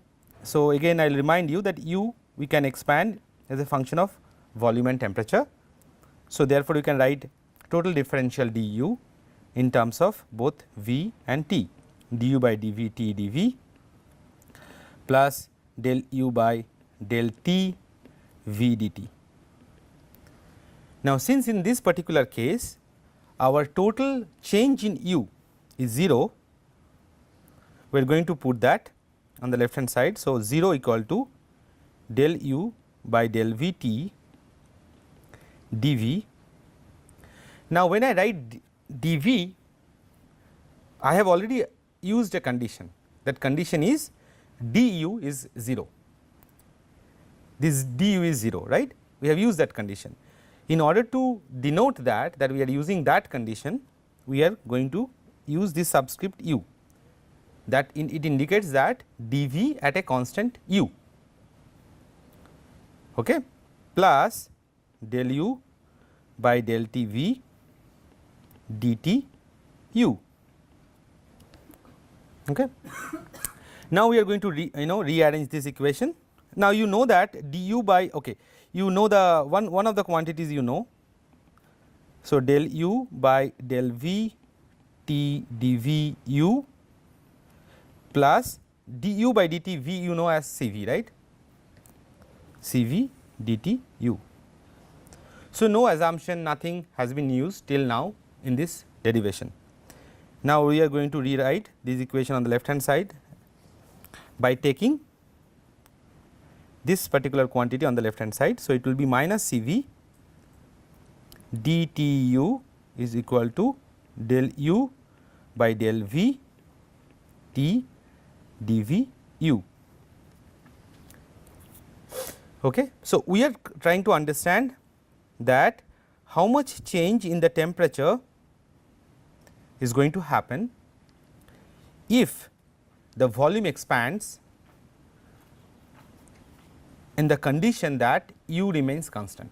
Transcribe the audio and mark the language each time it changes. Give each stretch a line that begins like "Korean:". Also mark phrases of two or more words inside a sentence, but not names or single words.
English: So again I will remind you that u we can expand as a function of volume and temperature. So therefore you can write total differential du in terms of both v and t, du by dv t dv plus del u by del t v dt. Now since in this particular case our total change in u is 0, we are going to put that on the left hand side. So 0 equal to del u by del v t dv. Now when I write dv, I have already used a condition. That condition is du is 0. This du is 0, right. We have used that condition. In order to denote that we are using that condition, we are going to use this subscript u, that it indicates that dv at a constant u, okay, plus del u by del t v dt u, okay. Now we are going to rearrange this equation. Now you know that du by, okay, you know the one of the quantities you know. So del u by del v t dv u plus du by dt v you know as Cv, right, Cv dt u. So no assumption, nothing has been used till now in this derivation. Now we are going to rewrite this equation on the left hand side by taking this particular quantity on the left hand side. So it will be minus Cv dtu is equal to del u by del v t dv u, okay. So we are trying to understand that how much change in the temperature is going to happen if the volume expands in the condition that u remains constant.